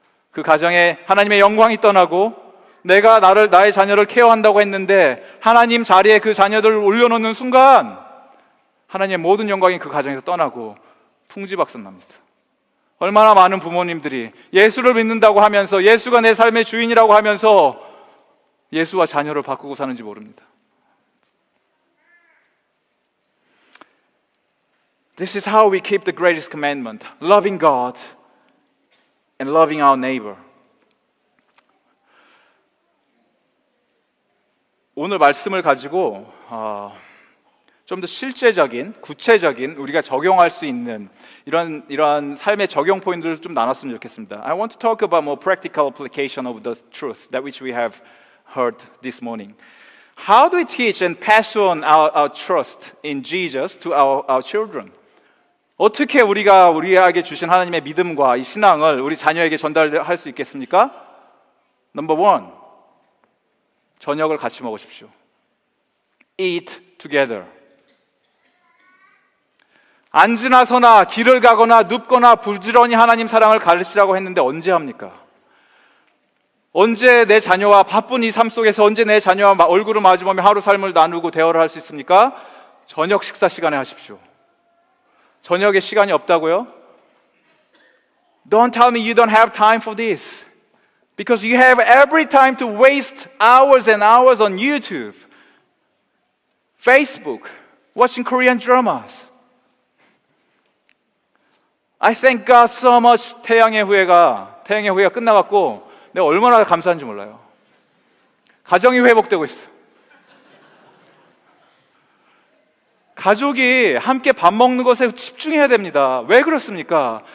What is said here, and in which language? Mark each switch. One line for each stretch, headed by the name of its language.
Korean: 그 가정에 하나님의 영광이 떠나고, 내가 나의 자녀를 케어한다고 했는데 하나님 자리에 그 자녀들을 올려놓는 순간 하나님의 모든 영광이 그 가정에서 떠나고 풍지박산납니다. 얼마나 많은 부모님들이 예수를 믿는다고 하면서, 예수가 내 삶의 주인이라고 하면서 예수와 자녀를 바꾸고 사는지 모릅니다.
English: This is how we keep the greatest commandment, loving God and loving our neighbor.
Korean: 오늘 말씀을 가지고 좀 더 실제적인, 구체적인, 우리가 적용할 수 있는 이러한 삶의 적용 포인트를 좀 나눴으면 좋겠습니다.
English: I want to talk about more practical application of the truth that which we have heard this morning. How do we teach and pass on our trust in Jesus to our children?
Korean: 어떻게 우리가 우리에게 주신 하나님의 믿음과 이 신앙을 우리 자녀에게 전달할 수 있겠습니까?
English: Number one,
Korean: 저녁을 같이 먹으십시오.
English: Eat together.
Korean: 앉으나 서나 길을 가거나 눕거나 부지런히 하나님 사랑을 가르치라고 했는데 언제 합니까? 언제 내 자녀와 바쁜 이 삶 속에서 언제 내 자녀와 얼굴을 마주보며 하루 삶을 나누고 대화를 할 수 있습니까? 저녁 식사 시간에 하십시오. 저녁에 시간이 없다고요?
English: Don't tell me you don't have time for this, because you have every time to waste hours and hours on YouTube, Facebook, watching Korean dramas. I thank God so much.
Korean: 태양의 후예가 끝나갔고 내가 얼마나 감사한지 몰라요. 가정이 회복되고 있어요. 가족이 함께 밥 먹는 것에 집중해야 됩니다. 왜 그렇습니까?